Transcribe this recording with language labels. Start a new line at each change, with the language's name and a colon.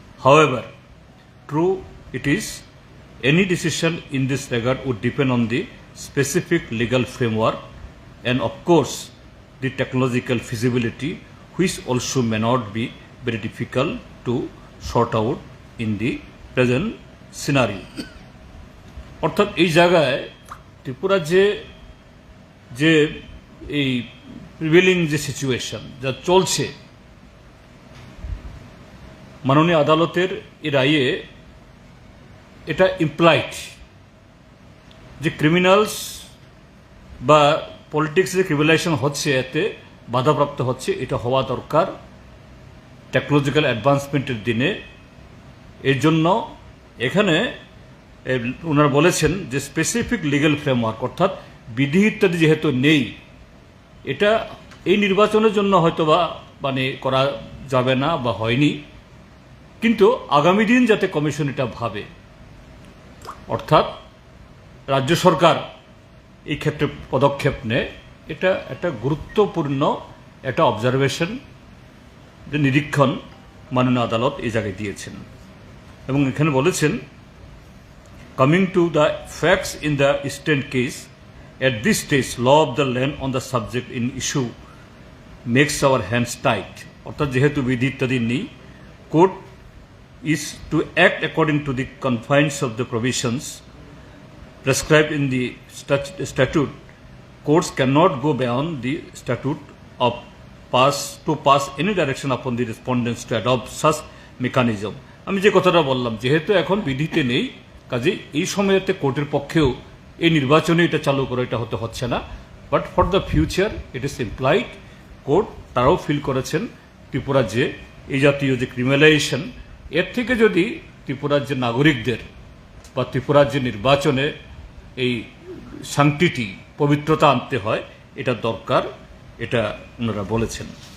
English: However, true it is, any decision in this regard would depend on the specific legal framework and, of course, the technological feasibility, which also may not be very difficult to sort out in the present scenario.
Bangla: অর্থাৎ এই জায়গায় ত্রিপুরা যে এই prevailing যে situation যা চলছে, মাননীয় আদালতের এই রায়ে এটা ইমপ্লাইড যে ক্রিমিনালস বা পলিটিক্সে যে ক্রিমিনালাইজেশন হচ্ছে, এতে বাধাপ্রাপ্ত হচ্ছে, এটা হওয়া দরকার টেকনোলজিক্যাল অ্যাডভান্সমেন্টের দিনে। এর জন্য এখানে ওনারা বলেছেন যে স্পেসিফিক লিগ্যাল ফ্রেমওয়ার্ক, অর্থাৎ বিধি ইত্যাদি যেহেতু নেই, এটা এই নির্বাচনের জন্য হয়তোবা করা যাবে না বা হয়নি, কিন্তু আগামী দিন যাতে কমিশন এটা ভাবে, অর্থাৎ রাজ্য সরকার এই ক্ষেত্রে পদক্ষেপ নেয়, এটা একটা গুরুত্বপূর্ণ একটা অবজারভেশন, যে নিরীক্ষণ মাননীয় আদালত এই জায়গায় দিয়েছেন। এবং এখানে বলেছেন,
English: coming to the facts in the eastern case, at this stage law of the land on the subject in issue makes our hands tight,
Bangla: অর্থাৎ যেহেতু বিধি ইত্যাদি নেই,
English: Court is to act according to the confines of the provisions prescribed in the statute. Courts cannot go beyond the statute of pass any direction upon the respondents to adopt such mechanism.
Bangla: আমি যে কথাটা বললাম, যেহেতু এখন বিধিতে নেই, কাজে এই সময়তে কোর্টের পক্ষেও এই নির্বাচনে এটা চালু করে এটা হচ্ছে না,
English: But for the future it is implied.
Bangla: Court তারাও ফিল করেছেন ত্রিপুরা যে এই জাতীয় যে ক্রিমিনালাইজেশন, এর থেকে যদি ত্রিপুরার যে নাগরিকদের বা ত্রিপুরার যে নির্বাচনে এই সাংক্টিটি পবিত্রতা আনতে হয়, এটা দরকার, এটা ওনারা বলেছেন।